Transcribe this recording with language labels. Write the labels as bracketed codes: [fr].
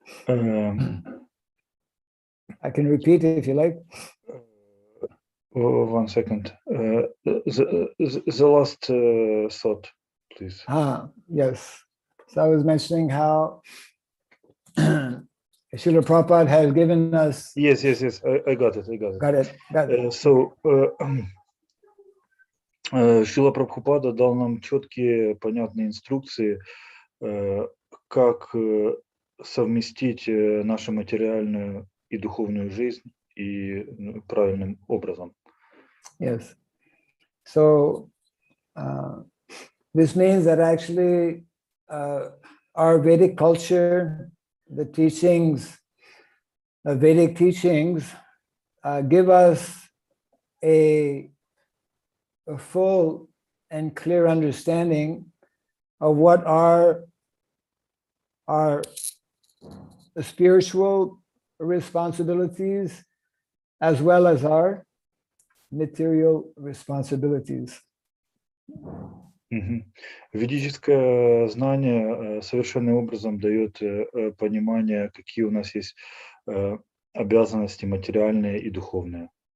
[en] I can repeat it if you like. 1 second. The last thought, please. Yes. So I was mentioning how Srila Prabhupada has given us. Yes. I got it. Got it. [ru] So Шрила Прабхупада дал нам четкие, понятные инструкции, как совместить нашу материальную и духовную жизнь и правильным образом. [en] Yes. So this means that actually our Vedic culture, the teachings, Vedic teachings, give us a full and clear understanding of what are our spiritual responsibilities as well as our material responsibilities. [ru] Ведическое знание совершенным образом дает понимание, какие у нас есть обязанности материальные и духовные.